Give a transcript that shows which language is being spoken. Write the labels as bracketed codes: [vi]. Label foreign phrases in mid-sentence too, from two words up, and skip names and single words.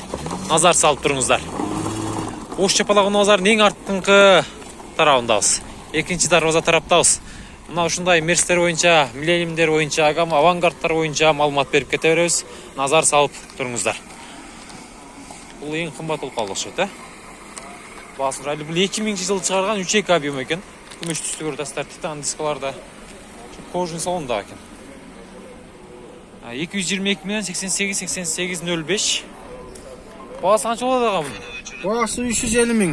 [ky] Назар салып туруңуздар. Ош чапалагы базарынын эң арткынкы тарабындабыз. Экинчи дарбаза тараптабыз. Мына ушундай мерстер боюнча, миллениумдер боюнча, авангардтар боюнча маалымат берип кете беребиз. Назар салып туруңуздар. Бул эң кымбат болуп калды окшойт, э? [kk] Басыр әлі бұл 2000 жылы шығарған 3-2 объем екен. Күміш түсті көрдастар, титан дискаларда. Кожын салонда екен. 222 мен 88-88-05. Бағасы қанша болады аға бұл? Бағасы 350 мың.